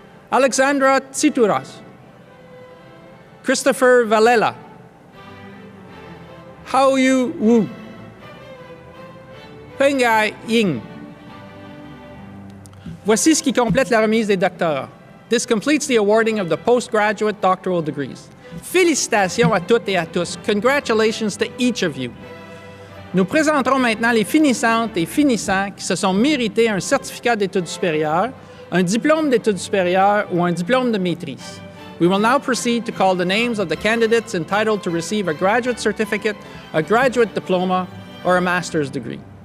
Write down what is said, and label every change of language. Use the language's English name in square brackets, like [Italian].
[French] Alexandra Tsituras, Christopher Valela, Hao Yu Wu, Pengai Ying. Voici ce qui complète la remise des doctorats. [English] This completes the awarding of the postgraduate doctoral degrees. [French] Félicitations à toutes et à tous. [English] Congratulations to each of you. [French] Nous présenterons maintenant les finissantes et finissants qui se sont mérités un certificat d'études supérieures, un diplôme d'études supérieures ou un diplôme de maîtrise. [English] We will now proceed to call the names of the candidates entitled to receive a graduate certificate, a graduate diploma, or a master's degree.